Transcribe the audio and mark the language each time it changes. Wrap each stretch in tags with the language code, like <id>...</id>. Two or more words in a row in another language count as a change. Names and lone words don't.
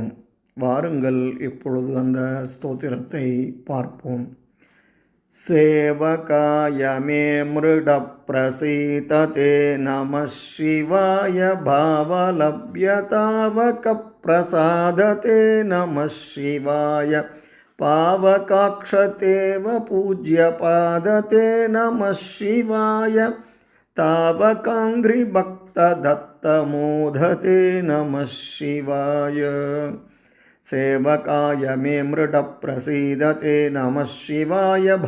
<ta>வாருங்கள் இப்பொழுது அந்த ஸ்தோத்திரத்தை பார்ப்போம்.</ta> <sa>सेवकाय मे मृड प्रसीदते नम शिवाय भवलभ्यतावक प्रसादते नम शिवाय पावकाक्षतेव पूज्यपादते नमः शिवाय तावकाङ्घ्रिभक्तदत्तमोदते नमः शिवाय सेवकाय मे मृड प्रसीदते नमः शिवाय</sa>